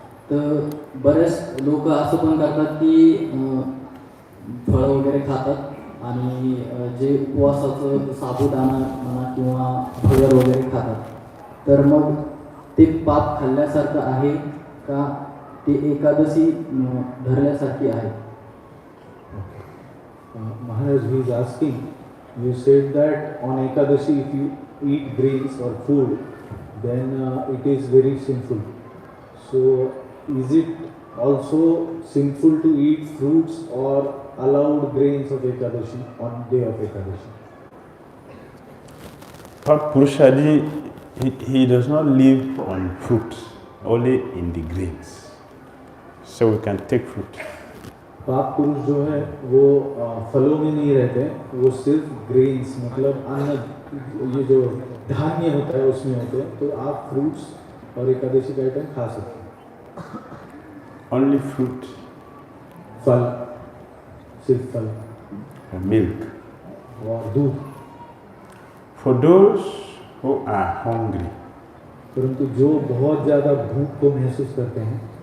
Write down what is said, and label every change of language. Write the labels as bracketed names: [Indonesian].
[Marathi] तर बरेच लोक असं पण करतात की फळं वगैरे खातात आणि जे उपवासाचं साबुदाणा म्हणा किंवा भगर वगैरे खातात. तर मग ते पाप खाल्ल्यासारखं आहे का, ते एकादशी धरल्यासारखी आहे? [English] Maharaj, he is asking, you said that on Ekadashi if you eat grains or food, then it is very sinful. So is it also sinful to eat fruits or allowed grains of Ekadashi on day of Ekadashi? But Purushadi, he does not live on fruits, only in the grains. So we can take fruit. [Hindi] पाप पुरुष जो है वो फलों में नहीं रहते, वो सिर्फ ग्रेन्स मतलब अन्न, ये जो धान्य होता है उसमें होते हैं. तो आप फ्रूट्स और एकादशी का आइटम खा सकते हैं. [English] Only fruit. [Hindi] फल, सिर्फ फल. [English] Milk. [Hindi] और दूध. [English] For those who are hungry. [Hindi] परंतु जो बहुत ज़्यादा भूख को महसूस करते हैं,